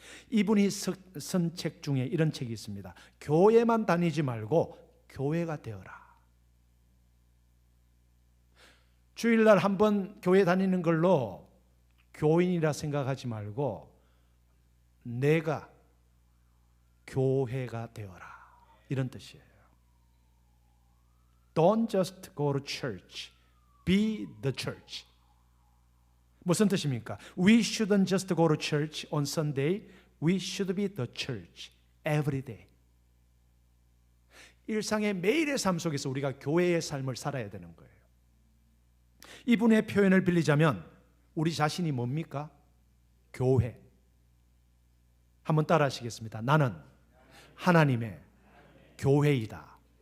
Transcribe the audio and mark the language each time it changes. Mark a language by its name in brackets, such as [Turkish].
[Korean] 이분이 쓴 책 중에 이런 책이 있습니다. 교회만 다니지 말고 교회가 되어라. 주일날 한번 교회 다니는 걸로 교인이라 생각하지 말고 내가 교회가 되어라, 이런 뜻이에요. [English] Don't just go to church, be the church. [Korean] 무슨 뜻입니까? [English] We shouldn't just go to church on Sunday, we should be the church every day. [Korean] 일상의 매일의 삶 속에서 우리가 교회의 삶을 살아야 되는 거예요. 이분의 표현을 빌리자면 우리 자신이 뭡니까? 교회. 한번 따라 하시겠습니다. 나는 하나님의 교회이다.